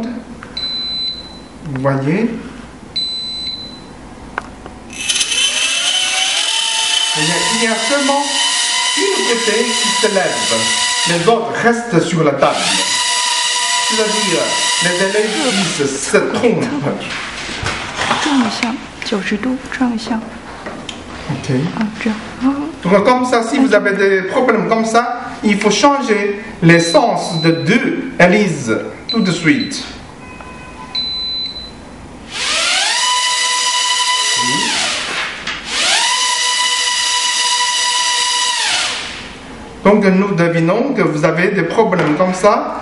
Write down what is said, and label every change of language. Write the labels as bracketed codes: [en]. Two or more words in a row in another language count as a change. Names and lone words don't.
[fr] Vous voyez. Il y a seulement une côté qui se lève. Les autres restent sur la table. C'est-à-dire, les élèves se trompent. [zh] 转一下90度，转一下。 Ok. 这样。 [fr] Donc, comme ça, si vous avez des problèmes comme ça, il faut changer les sens de deux hélices tout de suite. Donc nous devinons que vous avez des problèmes comme ça.